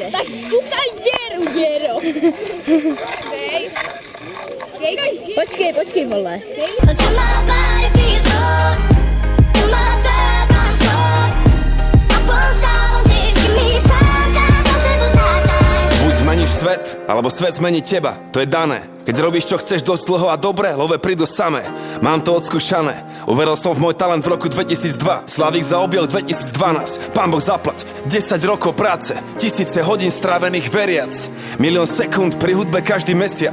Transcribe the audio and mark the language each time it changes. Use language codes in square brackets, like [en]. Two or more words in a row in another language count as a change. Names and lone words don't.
[cs] Tak kukaj děru, děro. Počkej, vole. [sk] Buď zmeníš svet, alebo svet zmení teba. To je dané. Keď robíš, čo chceš dosť dlho a dobre, love prídu samé. Mám to odskúšané. Uveril som v môj talent v roku 2002. Slavík zaobjel 2012. Pán Boh zaplať. 10 rokov práce. 1000 hodín strávených veriac. 1 000 000 sekúnd pri hudbe každý mesiac.